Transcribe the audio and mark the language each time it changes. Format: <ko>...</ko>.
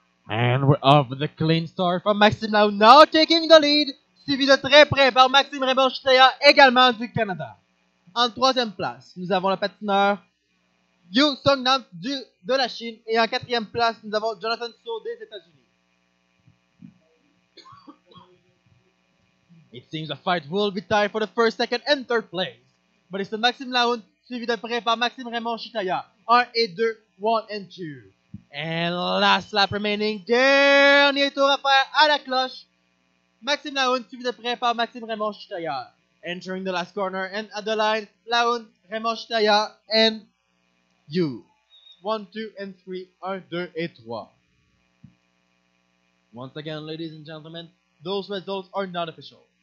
<en>And we're off with a clean start from Maxime Laoun, now taking the lead,</en> <fr>suivi de très près par Maxime Raymond Chitaya, également du Canada. En troisième place, nous avons le patineur Yu Songnam de la Chine, et en quatrième place, nous avons Jonathan So des États-Unis.</fr> <en>It seems the fight will be tied for the first, second, and third place. But it's the Maxime Laoun,</en> <fr>suivi de près par</fr> <en>Maxime Raymond Chitaya.</en> <fr>1 et 2,</fr> <en>1 and 2. And last lap remaining,</en> <fr>dernier tour à faire à la cloche. Maxime Laoun, suivi de près par Maxime Raymond Chitaya.</fr> <en>Entering the last corner, and at the line, Laoun, Raymond Chitaya, and Yu. 1, 2, and 3,</en> <fr>1, 2, et 3.</fr> <en>Once again, ladies and gentlemen, those results are not official.</en>